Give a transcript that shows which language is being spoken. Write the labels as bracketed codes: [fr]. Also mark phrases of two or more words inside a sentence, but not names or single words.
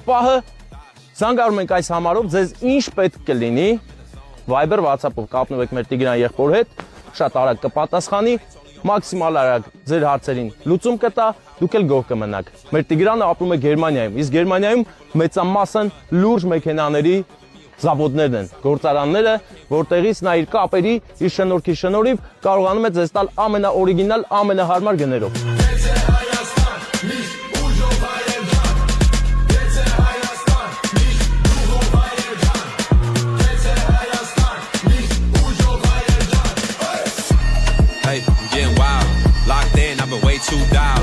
[hy] պահը, զանգարում ենք այս համարով, ձեզ ինչ պետք կլինի, Viber, WhatsApp-ով կապնվեք մեր Տիգրան եղբոր հետ, շատ արագ կպատասխանի, մաքսիմալ արագ ձեր հարցերին լուծում կտա, դուք էլ գոհ կմնաք։ Մեր Տիգրանը ապրում է Գերմանիայում, իսկ Գերմանիայում մեծամասն լուրջ մեքենաների զավոդներն են, գործարանները, որտեղից նա իր կապերի, իր շնորհքի շնորհիվ կարողանում է ձեզ տալ ամենաօրիգինալ, ամենահարմար գներով։ [en] Hey, I'm getting wild, locked in, I've been way too down.